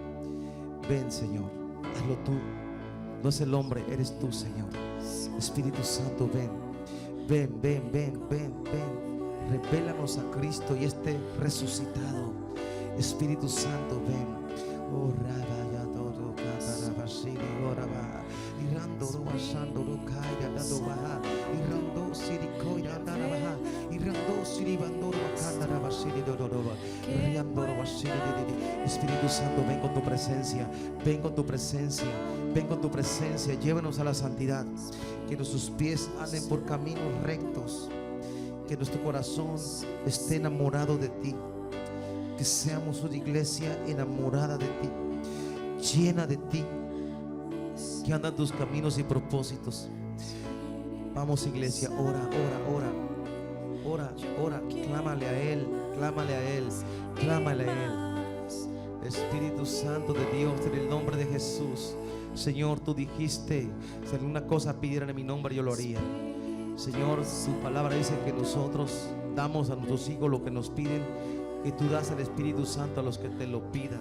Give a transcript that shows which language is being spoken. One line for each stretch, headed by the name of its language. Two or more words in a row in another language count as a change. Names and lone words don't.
Spanish: Ven, Señor, hazlo tú. No es el hombre, eres tú, Señor. Espíritu Santo, ven. Ven, ven, ven, ven, ven. Revélanos a Cristo y este resucitado. Espíritu Santo, ven. Oh, Rabaya, todo, Catara, Basili, Oraba, Irando, Ruasando, Rukaya, Dadobaha, Irando, Sirikoya, Darabaha, Irando, Siribando, Wakandara, Basili, Dodoba, Riando, Basili. Espíritu Santo, ven con tu presencia, ven con tu presencia, ven con tu presencia. Llévanos a la santidad, que nuestros pies anden por caminos rectos, que nuestro corazón esté enamorado de ti, que seamos una iglesia enamorada de ti, llena de ti, que anda en tus caminos y propósitos. Vamos, iglesia, ora, ora, ora, ora, ora, clámale a Él, clámale a Él, clámale a Él. Espíritu Santo de Dios, en el nombre de Jesús. Señor, tú dijiste: si alguna cosa pidieran en mi nombre, yo lo haría. Señor, tu palabra dice que nosotros damos a nuestros hijos lo que nos piden, que tú das el Espíritu Santo a los que te lo pidan.